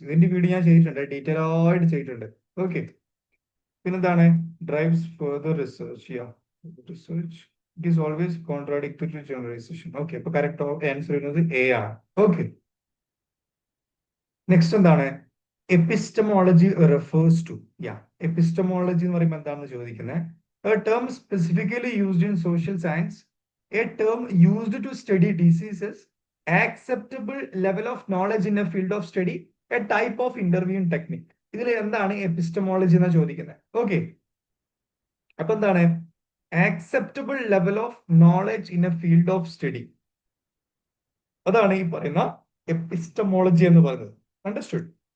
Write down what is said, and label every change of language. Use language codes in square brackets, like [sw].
[ml] ഇതിന്റെ വീഡിയോ ഞാൻ ചെയ്തിട്ടുണ്ട്, ഡീറ്റെയിൽ ആയിട്ട് ചെയ്തിട്ടുണ്ട്. ഓക്കെ, പിന്നെന്താണ്, [en] Drives further research. Yeah, research it is always contradictory to generalisation. [ml] Okay, അപ്പൊ കറക്റ്റ് ആൻസർ വരുന്നത് എ ആണ്. ഓക്കെ, നെക്സ്റ്റ് എന്താണ്, [en] Epistemology refers to. [ml] Yeah, epistemology എന്ന് പറയുമ്പോൾ എന്താണെന്ന് ചോദിക്കുന്നത്, [en] a term specifically used in social science, a term used to study diseases, acceptable level of knowledge in a field of study, a type of interviewing technique. [ml] ഇതിൽ എന്താണ് epistemology എന്നാ ചോദിക്കുന്നത്. Okay, അപ്പൊ എന്താണ്, [en] acceptable level of knowledge in a field of study, [ml] അതാണ് ഈ പറയുന്ന epistemology എന്ന് പറയുന്നത്. അണ്ടർസ്റ്റുഡ്?